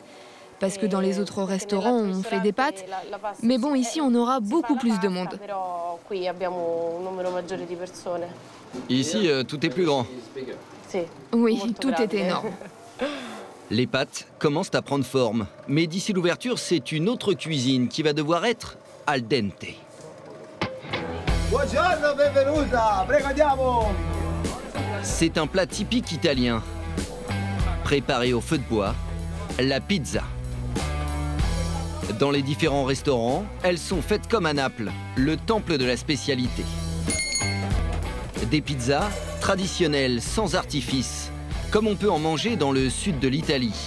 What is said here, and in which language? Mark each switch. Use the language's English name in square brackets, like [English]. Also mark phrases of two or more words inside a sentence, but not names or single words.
[French] Parce que dans les autres restaurants, on fait des pâtes. Mais bon, ici, on aura beaucoup plus de monde. Ici, tout est plus grand. Oui, tout est énorme. Les pâtes commencent à prendre forme. Mais d'ici l'ouverture, c'est une autre cuisine qui va devoir être [Italian] al dente. Buongiorno, benvenuta, prego andiamo. [French] C'est un plat typique italien. Préparé au feu de bois, la pizza. Dans les différents restaurants, elles sont faites comme à Naples, le temple de la spécialité. Des pizzas traditionnelles, sans artifice, comme on peut en manger dans le sud de l'Italie.